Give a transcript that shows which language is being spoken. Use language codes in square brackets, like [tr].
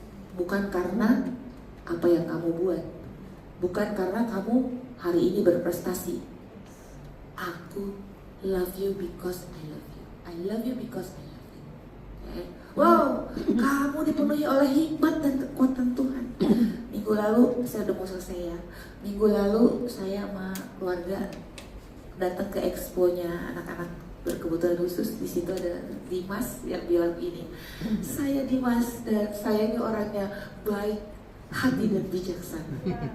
[id] Bukan karena apa yang kamu buat, bukan karena kamu hari ini berprestasi. Aku [en] love you because I love you. I love you because I love you. Okay? [id] Wow, kamu dipenuhi oleh hikmat dan kekuatan Tuhan. Minggu lalu saya udah mau selesai ya. Minggu lalu saya sama keluarga datang ke exponya anak-anak berkebutuhan khusus. Di situ ada Dimas yang bilang ini, saya Dimas dan saya ini orangnya baik hati dan bijaksana.